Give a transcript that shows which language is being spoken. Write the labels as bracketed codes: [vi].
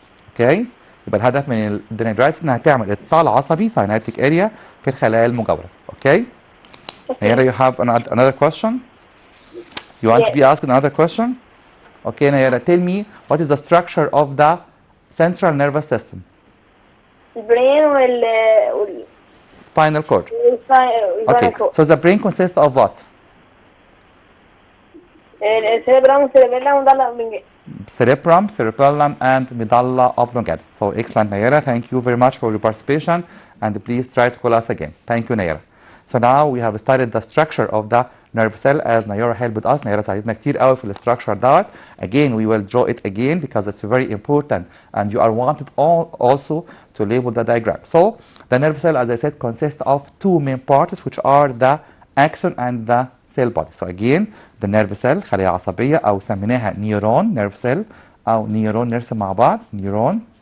[ar] اوكي يبقى الهدف من الدندرايتس انها تعمل اتصال عصبي synaptic area في الخلايا المجاورة. [en] Okay Nayara, you have another question? You want to be asked another question? Okay Nayara, tell me what is the structure of the central nervous system? [ar] البرين [en] Spinal cord. Okay, [ar] والفانكو. [en] so the brain consists of what? [ar] السيربرام والسيربيلم وده من [en] Cerebrum, cerebellum, and medulla oblongata. So excellent, Nayara. Thank you very much for your participation, and please try to call us again. Thank you, Nayara. So now we have studied the structure of the nerve cell as Nayara helped us. [ar] Nayara ساعدتنا كتير قوي في structure دوت. [en] Again, we will draw it again because it's very important, and you are wanted also to label the diagram. So the nerve cell, as I said, consists of two main parts, which are the axon and the cell body. So again, the nerve cell [ar] خلية عصبية أو سميناها [en] neuron nerve cell أو neuron [ar] نرسم مع بعض [en] neuron.